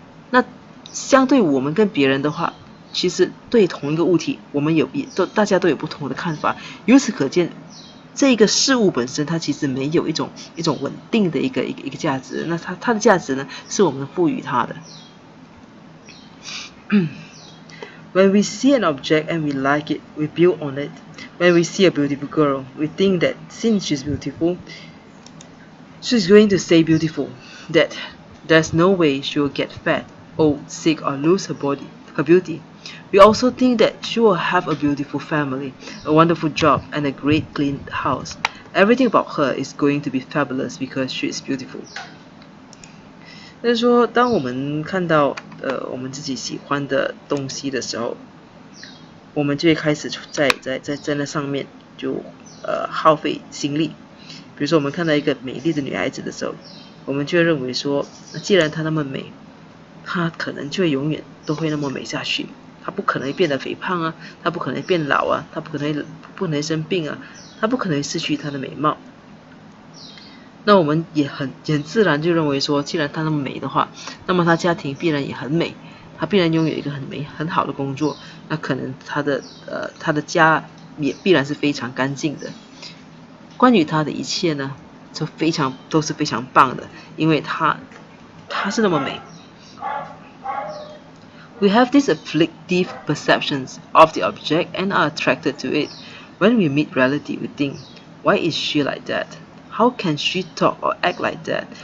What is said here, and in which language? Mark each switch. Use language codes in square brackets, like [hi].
[zh] 那相对我们跟别人的话，其实对同一个物体，我们大家都有不同的看法。由此可见，这个事物本身它其实没有一种稳定的一个价值。那它的价值呢，是我们赋予它的。 [en] When we see an object and we like it, we build on it. When we see a beautiful girl, we think that since she's beautiful, she's going to stay beautiful, that there's no way she will get fat, old, sick, or lose her beauty. We also think that she will have a beautiful family, a wonderful job, and a great clean house. Everything about her is going to be fabulous because she is beautiful. [zh] 就是说，当我们看到我们自己喜欢的东西的时候，我们就会开始在那上面就耗费心力。比如说，我们看到一个美丽的女孩子的时候，我们就会认为说，既然她那么美，她可能就会永远都会那么美下去。她不可能变得肥胖啊，她不可能变老啊，她不可能生病啊，她不可能失去她的美貌。那我们也很自然就认为说，既然她那么美的话，那么她家庭必然也很美，她必然拥有一个很好的工作，那可能她的家也必然是非常干净的。关于她的一切呢，都是非常棒的，因为她是那么美。 [en] We have these afflictive perceptions of the object and are attracted to it. When we meet reality, we think, why is she like that? How can she talk or act like that?